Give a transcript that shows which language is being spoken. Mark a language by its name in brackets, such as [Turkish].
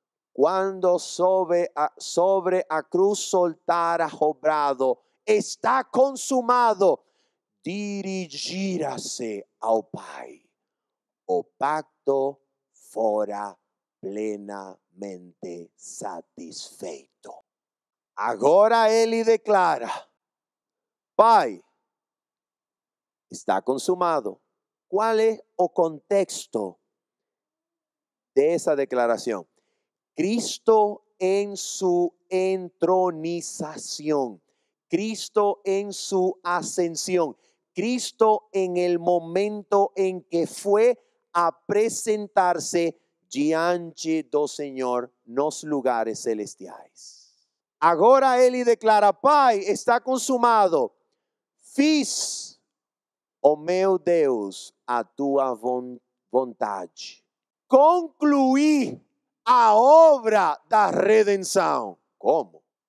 [Portuguese] Quando sobre a cruz soltara obrado, está consumado, dirigirá-se ao Pai. O pacto fora plenamente satisfeito. Agora ele declara: Pai, está consumado. [Spanish] ¿Cuál es o contexto de esa declaración? Cristo en su entronización, Cristo en su ascensión, Cristo en el momento en que fue a presentarse [Portuguese] diante do Senhor nos lugares celestiais. Agora ele declara: Pai, está consumado. Fiz, ó meu Deus, a tua vontade. Concluí a obra da redenção. Como?